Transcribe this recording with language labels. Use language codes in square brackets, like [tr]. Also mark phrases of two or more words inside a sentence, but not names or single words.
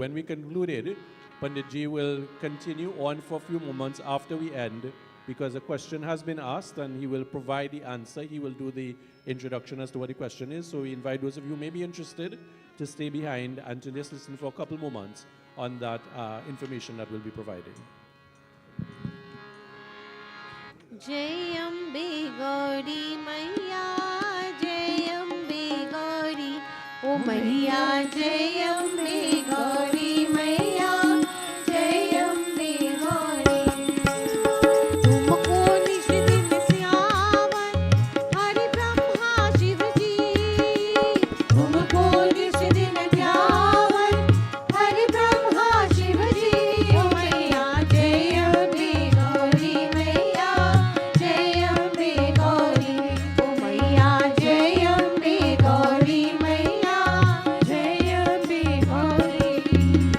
[en] When we concluded, Panditji will continue on for a few moments after we end, because a question has been asked and he will provide the answer. He will do the introduction as to what the question is. So we invite those of you who may be interested to stay behind and to just listen for a couple moments on that information that will be provided. [hi] जय अम्बे गौरी मैया, जय अम्बे गौरी, ओ मैया, जय अम्बे गौरी मैया, जय अम्बे गौरी. तुमको निज दिन स्यावन हरि ब्रह्मा शिव जी, तुमको निज दिन ध्यावन हरि ब्रह्मा शिव जी। ओ मैया जय अम्बे गौरी मैया जय अम्बे गौरी, ओ मैया जय अम्बे गौरी मैया जय अम्बे गौरी।